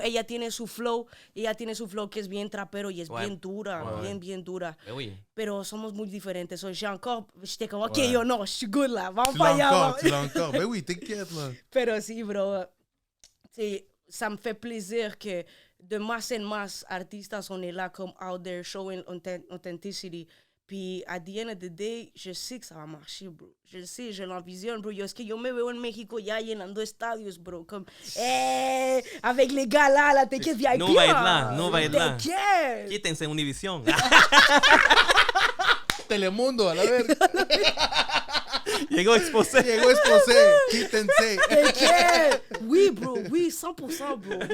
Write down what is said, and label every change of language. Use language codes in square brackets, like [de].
[es] Ella tiene su flow que es bien trapero y es bien dura, bien dura. [fr] Ben oui. [es] Pero somos muy diferentes. [fr] So, j'étais comme, ok, yo, no, je suis good, là. [es] Vamos para allá. [fr] Tu l'as encore. Ben oui, t'inquiète, là. [es] Pero sí, bro. [fr] Ça me fait plaisir que [es] de más en más artistas [fr] on est là comme [en] out there showing authenticity. [fr] Puis, [en] at the end of the day, [fr] je sais que ça va marcher, bro. Je le sais, je l'envisionne, bro. [es] Es que yo me veo en México ya llenando estadios, bro. [fr] Comme, avec les gars là, la T'inquiète VIP. [es] No va a ir là. [fr] T'inquiète. [es] Quítense en Univision. Telemundo, a la verga. Llegó exposé. Quítense. [fr] T'inquiète. Oui, bro. Oui, 100%, bro.